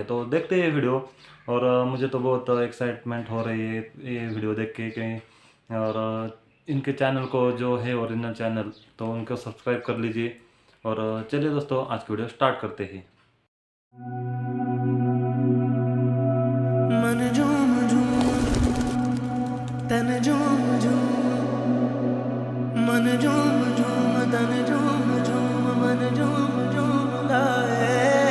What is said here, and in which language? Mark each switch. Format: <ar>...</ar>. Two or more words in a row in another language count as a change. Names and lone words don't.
<hi>तो देखते हैं वीडियो। और मुझे तो बहुत एक्साइटमेंट हो रही है ये वीडियो देख के कि और इनके चैनल को जो है</hi> <en>original channel,</en> <hi>तो उनको सब्सक्राइब कर लीजिए। और चलिए दोस्तों, आज की वीडियो स्टार्ट करते हैं। मन झूम झूम तन झूम झूम मन झूम झूम तन झूम झूम मन झूम झूम गाए।</hi>